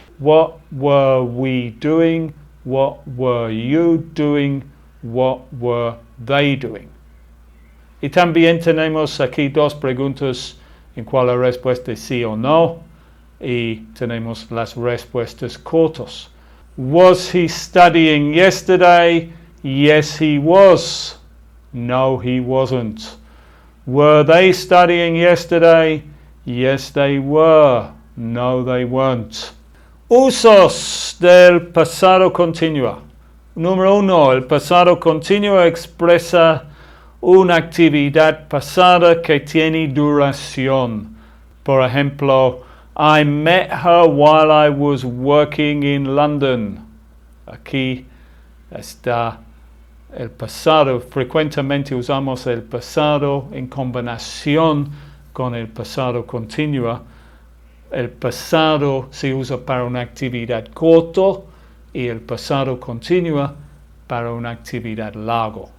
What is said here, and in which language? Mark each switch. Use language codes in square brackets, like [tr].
[en] What were we doing? What were you doing? What were they doing? [es] Y también tenemos aquí dos preguntas en cual la respuesta es sí o no. Y tenemos las respuestas cortas. [en] Was he studying yesterday? Yes, he was. No, he wasn't. Were they studying yesterday? Yes, they were. No, they weren't. [es] Usos del pasado continuo. Número 1. El pasado continuo expresa una actividad pasada que tiene duración. Por ejemplo, [en] I met her while I was working in London. [es] Aquí está el pasado. Frecuentemente usamos el pasado en combinación con el pasado continuo. El pasado se usa para una actividad corta y el pasado continuo para una actividad larga.